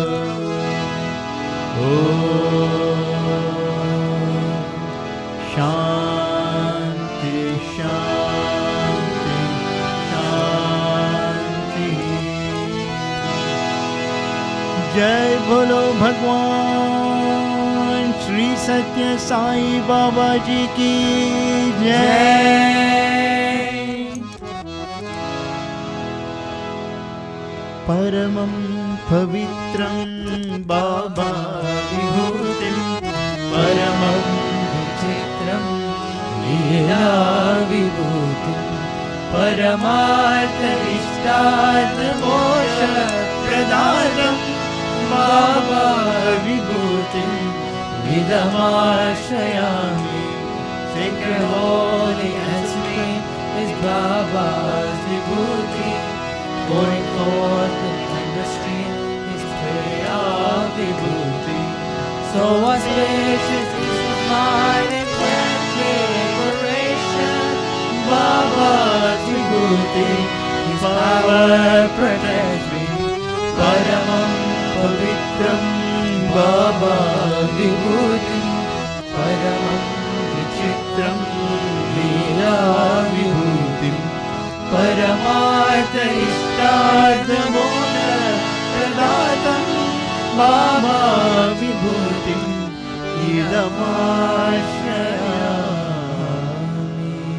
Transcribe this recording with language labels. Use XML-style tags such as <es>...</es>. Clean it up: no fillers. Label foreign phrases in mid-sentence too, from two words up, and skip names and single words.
<sa>ॐ शान्ति शान्ति शान्ति</sa> <hi>जय बोलो भगवान श्री सत्य साई बाबा जी की जय।</hi> <sa>परमं पवित्रं बाबा विभूतिं परमं विचित्रं लीला विभूतिं परमार्थइष्टार्थमोक्षप्रदानं बाबा विभूतिं विदमाश्रयामि।</sa> <en>Sacred holy and sweet is Baba's vibhuti, going forth in the street is prayer of vibhuti. So auspicious is his mind and grand liberation. Baba's vibhuti, his power protects me.</en> <sa>परमं पवित्रं बाबा विभूतिं, परमं विचित्रं लीला विभूतिं, परमार्थ इष्टार्थमोक्ष प्रदातं बाबा विभूतिं इदमाश्रयामि।</sa>